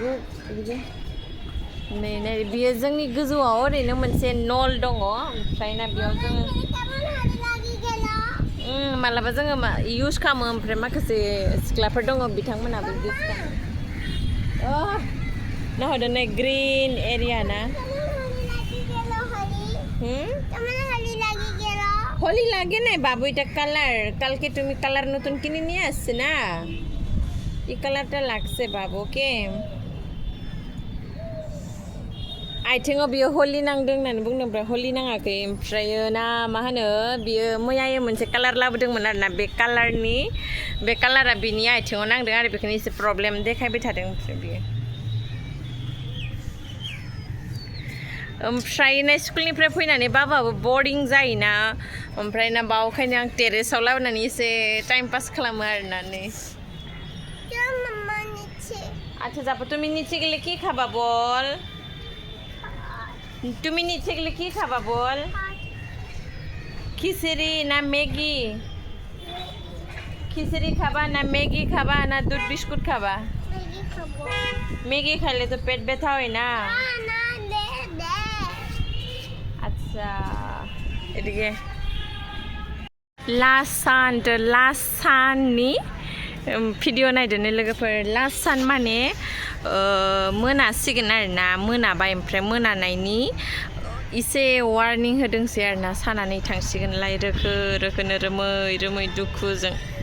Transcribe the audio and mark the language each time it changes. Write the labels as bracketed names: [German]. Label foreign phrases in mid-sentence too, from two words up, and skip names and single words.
[Bodo] नै नै बियो जोंनि गोजौआव ओरैनो मोनसे नल दङ ओमफ्राय ना बेयाव जोङो मालाबा जोङो इउज खालामो ओमफ्राय माखासे सिख्लाफोर दङ बिथांमोनाबो इउज खालामो नाहरदो नै [English] green area [Bodo] ना होली लागे [Bangla] নাই বাবু এটা কালার কালকে তুমি কালার নতুন কিনে নিয়ে আসছে না এই কালারটা লাগছে বাবুকে [Bodo] आथिङाव बियो होली नांदों होननानै बुंदों ओमफ्राय होली नाङाखै ओमफ्राय ना मा होनो बियो मैया मोनसे कालार लाबोदोंमोन आरोना बे कालारा बिनि आथिङाव नांदों आरो बेखौनो एसे प्रब्लेम देखायबाय थादों ओमफ्राय बियो ओमफ्राय ना स्कुलनिफ्राय फैनानै बाबाबो बरिं जायोना ओमफ्राय ना बावखायनो आं टेरेसाव लाबोनानै एसे [English] time pass [Bodo] खालामो आरोना नै [Bangla] আচ্ছা যাবো তুমি নিচে গেলে কি খাবা বল তুমি নিচে গেলে কি খাবা বল খিচুড়ি না ম্যাগি খিচুড়ি খাবা না ম্যাগি খাবা না দুধ বিস্কুট খাবা ম্যাগি খাইলে তো পেট ব্যথা হয় না আচ্ছা এদিকে লাস্ট [Bodo] साननि भिडिअ नायदो लोगोफोर लास्ट सान माने मोनासिगोन आरोना मोनाबाय ओमफ्राय मोनानायनि एसे वार्निं होदोंसै आरोना सानानै थांसिगोनलाय रोखो रोखोनो रोमै रोमै दुखुजों